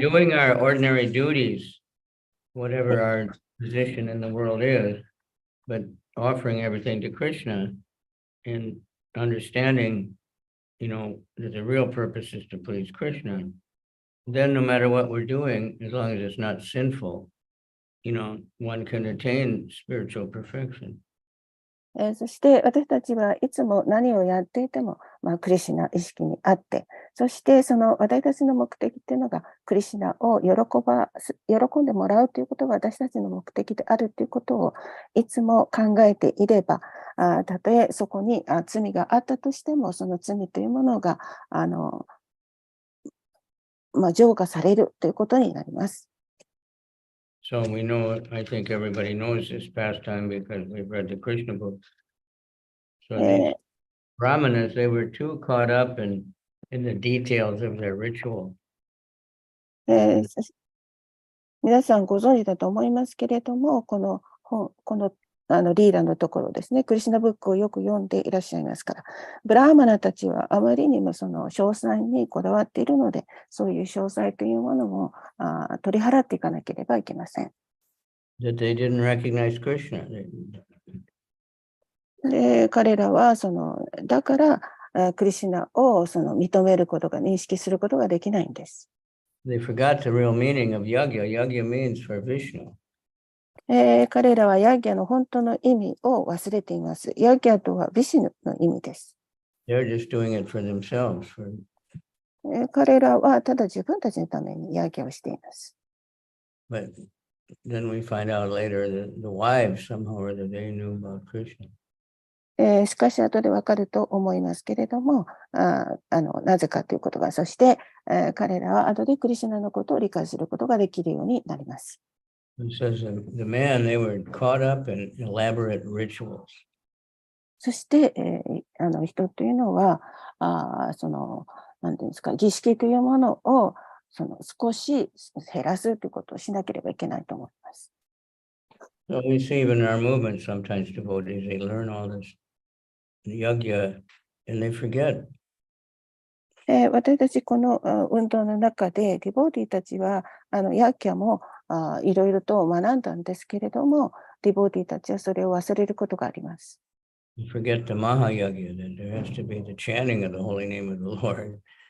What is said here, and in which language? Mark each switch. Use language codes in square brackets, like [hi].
[en] doing our ordinary duties, whatever our position in the world is, but offering everything to Krishna and understanding, that the real purpose is to please Krishna, then no matter what we're doing, as long as it's not sinful, one can attain spiritual perfection. [ja] そして私たちはいつも何をやっていても、クリシュナ意識にあって、そしてその私たちの目的っていうのがクリシュナを喜んでもらうということが私たちの目的であるということをいつも考えていれば、たとえそこに罪があったとしても、その罪というものが浄化されるということになります。 [en] So we know, I think everybody knows this pastime because we've read the Krishna books. So these brahmanas, they were too caught up in the details of their ritual. [ja] 皆さんご存知だと思いますけれども、このリーダーのところですね、クリシュナブックをよく読んでいらっしゃいますから、ブラーマナたちはあまりにもその詳細にこだわっているので、そういう詳細というものも取り払っていかなければいけません。 [en] That they didn't recognize Krishna. [ja] で、彼らはだからクリシュナを認めることが、認識することができないんです。 [en] They forgot the real meaning of yagya. Yagya means for Vishnu. [ja] 彼らはヤギャの本当の意味を忘れています。ヤギャとはビシュヌの意味です。 [en] They're just doing it for themselves. [ja] 彼らはただ自分たちのためにヤギャをしています。 [en] But then we find out later that the wives somehow or other they knew about Krishna. [ja] しかし後でわかると思いますけれども、なぜかということが、そして、彼らは後でクリシュナのことを理解することができるようになります。 [en] It says the man, they were caught up in elaborate rituals. [ja] そして、人というのは、なんていうんですか、儀式というものを少し減らすということをしなければいけないと思います。 [en] So we see even in our movement, sometimes devotees, they learn all this yagya and they forget. [ja] 私たちこの運動の中で、ディボーティーたちは、ヤッキャもいろいろと学んだんですけれども、ディボーティーたちはそれを忘れることがあります。 [en] You forget the Mahayagya, that there has to be the chanting of the holy name of the Lord.